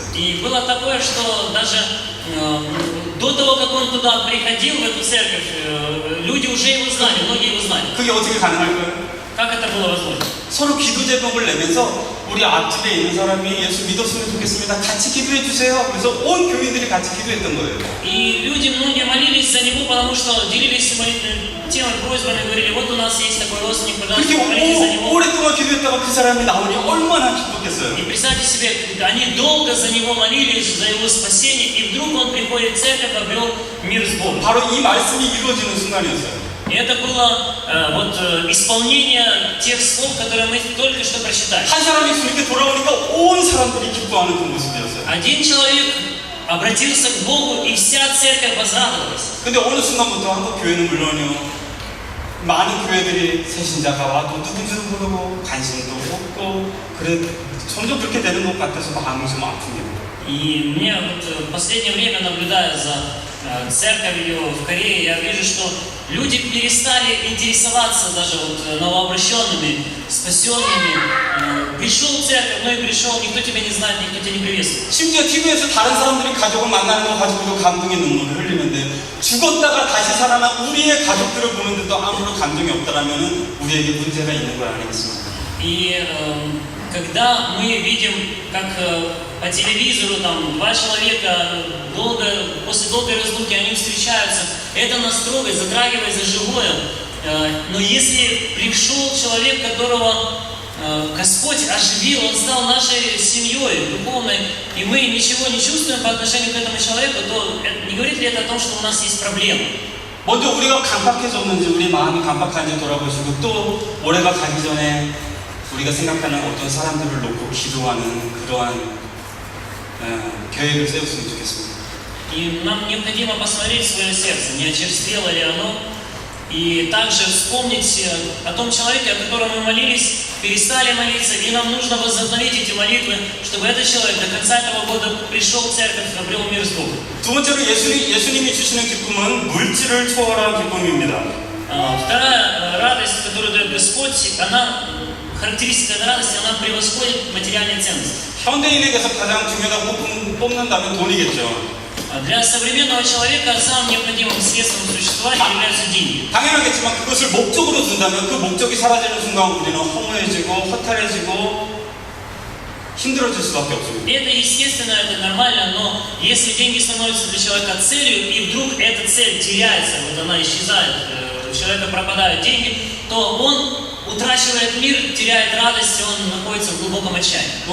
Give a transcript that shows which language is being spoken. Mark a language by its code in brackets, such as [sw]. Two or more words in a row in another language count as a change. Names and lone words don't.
[ru] И было такое, что даже до того, как он туда приходил, в эту церковь, люди уже его знали, многие его знали. [ko] 그게 어떻게 가능할까요? [ru] Как это было возможно? [ko] 서로 기도 제목을 내면서 우리 앞집에 있는 사람이 예수 믿었으면 좋겠습니다. 같이 기도해 주세요. 그래서 온 교인들이 같이 기도했던 거예요. [ru] И люди многие молились за него, потому что делились теми просьбами, говорили: вот у нас есть такой родственник, пожалуйста, [ko] 그렇게 [ru] помолитесь за него. [ko] 오랫동안 기도했다가 그 사람이 나오니 얼마나 기뻤겠어요. [ru] И представьте себе, они долго за него молились, за его спасение, и вдруг он приходит в церковь, обрел мир с Богом. [ko] 바로 이 말씀이 이루어지는 순간이었어요. [ru] И это было исполнение тех слов, которые мы только что прочитали. [ko] 한 사람이 주님께 돌아오니까 온 사람들이 기뻐하는 그 모습이었어요. [ru] Один человек обратился к Богу, и вся церковь возрадовалась. [ko] 근데 어느 순간부터 한국 교회는 물론이요, 많은 교회들이 새신자가 와도 누군지도 모르고 관심도 없고 그래 점점 그렇게 되는 것 같아서 마음이 좀 아픕니다. [ru] И мне вот в последнее время, наблюдая за церковью в Корее, я вижу, что люди перестали интересоваться даже вот новообращенными, спасенными. Пришел в церковь, ну и пришел, никто тебя не знает, никто тебя не приветствует. [ko] 심지어 TV에서 다른 사람들이 가족을 만나는 거 가지고도 감동의 눈물을 흘리는데 죽었다가 다시 살아난 우리의 가족들을 보는데도 아무런 감동이 없다라면 우리에게 문제가 있는 거 아니겠습니까? [ru] И когда мы видим, как по телевизору там два человека после долгой разлуки они встречаются, это нас трогает, затрагивает за живое. Но если пришел человек, которого Господь оживил, он стал нашей семьей духовной, и мы ничего не чувствуем по отношению к этому человеку, то не говорит ли это о том, что у нас есть проблемы? [ko] 먼저 우리가 강팍해졌는지 우리 마음이 강팍한지 돌아보시고 또 올해가 가기 전에 우리가 생각하는 어떤 사람들을 놓고 기도하는 그러한 계획을 세웠으면 좋겠습니다. [ru] И нам необходимо посмотреть свое сердце, не очерствело ли оно, и также вспомнить о том человеке, о котором мы молились, перестали молиться, и нам нужно возобновить эти молитвы, чтобы этот человек до конца этого года пришел в церковь, обрел мир с Богом. [ko] 두 번째로 예수님이 주시는 기쁨은 물질을 초월한 기쁨입니다. [ru] Вторая радость, которую дает Господь, она, характеристика этой радости, она превосходит материальные ценности. [ko] 현대인에게서 가장 중요하다고 뽑는다면 돈이겠죠. [ru] Для современного человека самым необходимым средством существования являются деньги. [ko] 당연하겠지만 그것을 목적으로 둔다면 그 목적이 사라지는 순간 우리는 허무해지고 허탈해지고 힘들어질 수밖에 없습니다. [ru] Это естественно, это нормально, но если деньги становятся для человека целью, и вдруг эта цель теряется, вот она исчезает, у человека пропадают деньги, то он утрачивает мир, теряет радость, он находится в глубоком отчаянии.